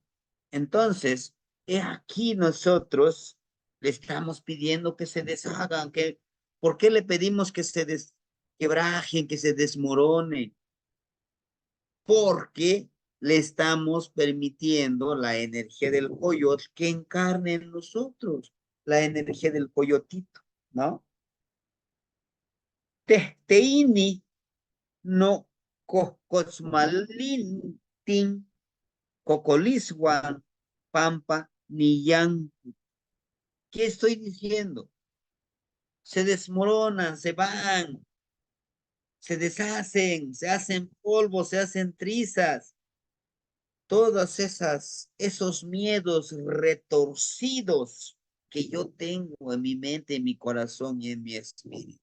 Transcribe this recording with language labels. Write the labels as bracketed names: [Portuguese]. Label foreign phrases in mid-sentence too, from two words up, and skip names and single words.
[Spanish] Entonces, he aquí nosotros le estamos pidiendo que se deshagan, ¿por qué le pedimos que se quebrajen, que se desmoronen? Porque le estamos permitiendo la energía del coyote que encarne en nosotros, la energía del coyotito, ¿no? [Nahuatl languages] Teini no cosmalintin cocolisguan pampa ni yan. [Spanish] ¿Qué estoy diciendo? Se desmoronan, se van, se deshacen, se hacen polvo, se hacen trizas. Todas esos miedos retorcidos que yo tengo en mi mente, en mi corazón y en mi espíritu.